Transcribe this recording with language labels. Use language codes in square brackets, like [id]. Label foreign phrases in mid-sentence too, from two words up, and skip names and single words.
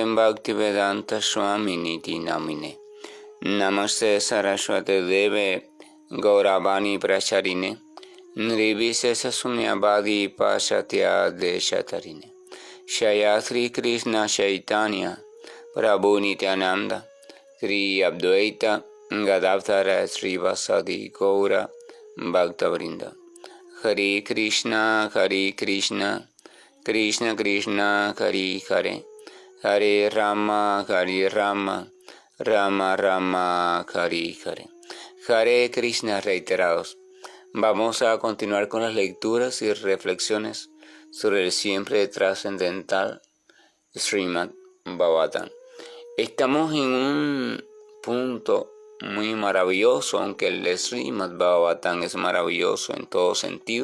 [sa] Bhaktivedanta Swami Niti Namine Namaste Saraswate Deve Gauravani Pracharine Nirvisesa Sunyabadi Pasatya Deshatarine Shayatri Krishna Chaitanya Prabhu Nityananda Sri Advaita Gadadhara Srivasadi Gaura Bhaktavrinda. Hare Krishna, Krishna Krishna, Hare Hare, Hare Rama, Rama Rama, Hare Hare. [es] Hare Krishna reiterados. Vamos a continuar con las lecturas y reflexiones sobre el siempre trascendental Srimad Bhagavatam. Estamos en un punto muy maravilloso, aunque el Srimad Bhagavatam es maravilloso en todo sentido.